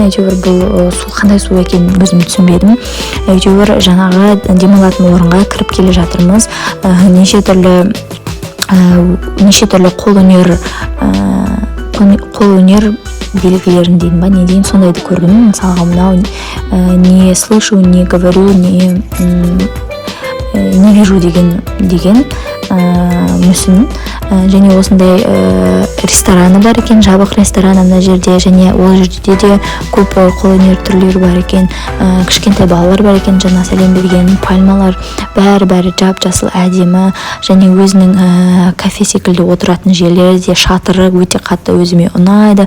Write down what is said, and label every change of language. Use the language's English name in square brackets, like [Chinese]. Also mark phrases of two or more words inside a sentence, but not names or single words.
[Kazakh] Әйтеуір бұл су қандай су екенін өзім түсінбедім. Әйтеуір жаңағы демалатын орынға кіріп келе жатырмыз. Неше түрлі қолөнер белгілерін дейін ба, не дейін, сондайды көрдім. Мысалға мынау [Russian] не слышу, не говорю, не вижу [Kazakh] деген мүсін. Және осындай рестораны бар екен, жабық рестораны мына жерде, және ол жерде де көп қолөнер түрлері бар екен. Кішкентай балалар бар екен, жаңа сәлем берген, пальмалар, бәрі жап-жасыл, әдемі, және өзінің кафе секілді отыратын жерлері де, шатыры өте қатты өзіме ұнайды.